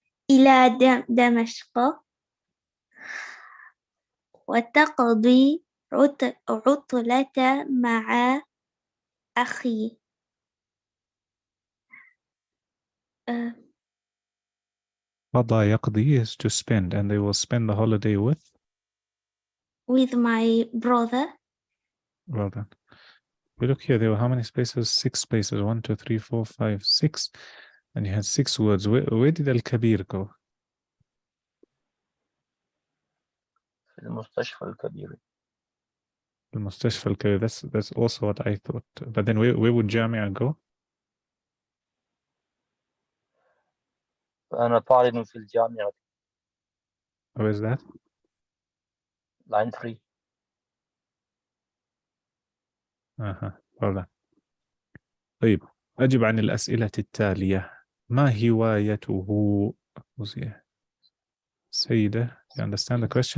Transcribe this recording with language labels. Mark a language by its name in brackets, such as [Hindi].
[Arabic] إلى دمشق وتقضي عطلة مع أخي. قضى يقضي [English] is to spend, and they will spend the holiday with my brother. Well done. We look here, there were how many spaces? 6 spaces. 1, 2, 3, 4, 5, 6. And you had 6 words. Where did Al-Kabir go? [Arabic] في المستشفى الكبير. المستشفى الكبير. [English] That's also what I thought. But then where would Jamia go? [Arabic] وأنا طالب في الجامعة. [English] Where is that? line 3. Well done. [Arabic] طيب أجب عن الأسئلة التالية. ما هوايته؟ [English] سيدة, you understand the question?